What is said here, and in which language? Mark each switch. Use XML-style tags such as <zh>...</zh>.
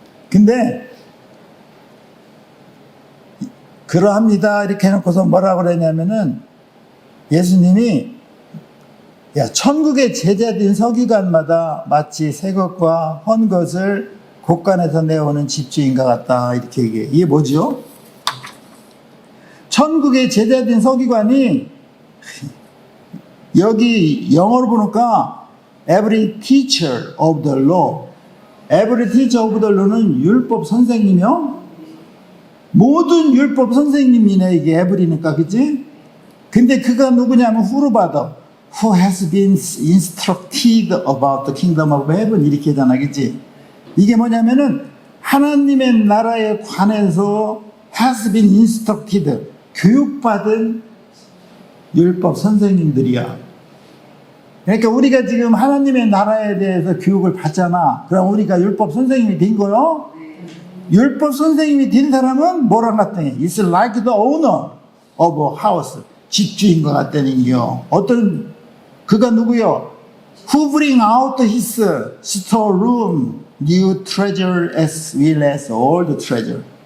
<ko>근데 그러합니다 이렇게 해놓고서 뭐라 그러냐면은 예수님이 천국의 제자된 서기관마다 마치 새 것과 헌 것을 곳간에서 내오는 집주인과 같다 이렇게 얘기해. 이게 뭐죠? 천국의 제자된 서기관이 여기 영어로 보니까</ko> <en>every teacher of the law, every teacher of the law는</en> <ko>율법 선생님이요. 모든 율법 선생님이네 이게 every니까 그치? 근데 그가 누구냐면</ko> <en>후르바더, who has been instructed about the kingdom of heaven</en> <ko>이렇게 하잖아 그치? 이게 뭐냐면은 하나님의 나라에 관해서</ko> <en>has been instructed,</en> <ko>교육받은 율법 선생님들이야. 그러니까 우리가 지금 하나님의 나라에 대해서 교육을 받잖아. 그럼 우리가 율법 선생님이 된 거요? 율법 선생님이 된 사람은 뭐랑 같더니</ko> <en>It's like the owner of a house.</en> <ko>집주인과 같다는 겨. 어떤 그가 누구요?</ko> <en>Who bring out his storeroom new treasure as well as old treasure.</en>